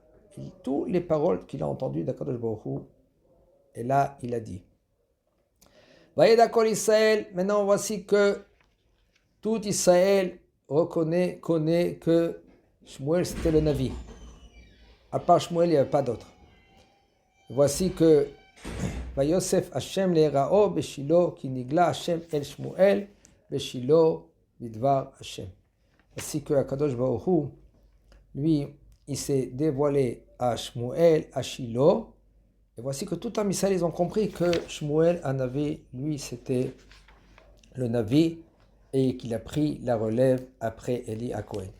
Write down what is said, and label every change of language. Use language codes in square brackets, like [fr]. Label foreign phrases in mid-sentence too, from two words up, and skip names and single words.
[fr] Toutes les paroles qu'il a entendues d' [he] הקדוש ברוך הוא, [fr] et là, il a dit. Israël, maintenant voici que tout Israël connaît que Shmuel c'était le Navi. À part Shmuel, il n'y avait pas d'autre. Voici que [he] ויסף השם להראה בשלה כי נגלה השם אל שמואל בשלו בדבר השם. [fr] Voici que [he] הקדוש ברוך הוא, [fr] lui, il s'est dévoilé à Shmuel, à Shilo. Et voici que tout un Israël, ils ont compris que Shmuel, un Navi, lui, c'était le Navi et qu'il a pris la relève après Eli à Cohen.